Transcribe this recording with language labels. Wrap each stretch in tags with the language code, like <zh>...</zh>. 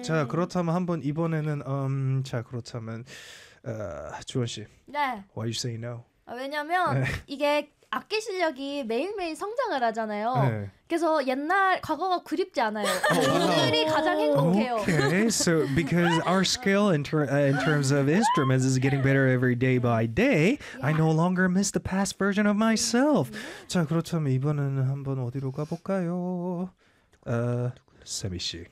<ko>자, 그렇다면 한번 이번에는 자, 그렇다면 주원 씨. 네.</ko> <en>Why you say no?</en> <ko>아, 왜냐면 이게 악기 실력이 매일매일 성장을 하잖아요. 네. 그래서 옛날 과거가 그립지 않아요. 오늘이 가장 행복해요.</ko> <en>Okay, so because our skill in terms of instruments is getting better every day by day, yeah. I no longer miss the past version of myself.</en> <ko>자, 그렇다면 이번에는 한번 어디로 가볼까요? 세미 씨.</ko>